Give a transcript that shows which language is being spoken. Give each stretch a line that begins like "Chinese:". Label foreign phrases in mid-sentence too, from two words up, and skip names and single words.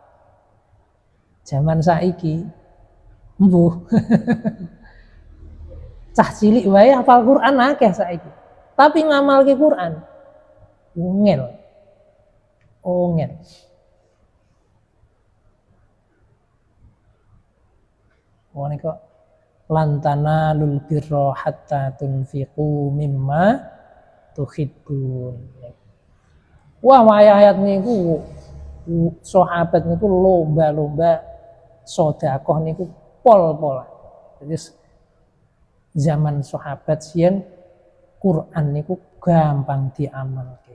Javanese: Zaman saiki mbuh cah cilik wae hafal Quran akeh saiki. Tapi ngamalke Quran ungel. Ngene kok
Arabic: لن تنالوا البر حتى تنفقوا مما تحبون.
Javanese: Wah, ayat niku sahabat niku lomba-lomba sedekah niku pol-polan. Jadi zaman sahabat siyen Quran niku gampang diamalke.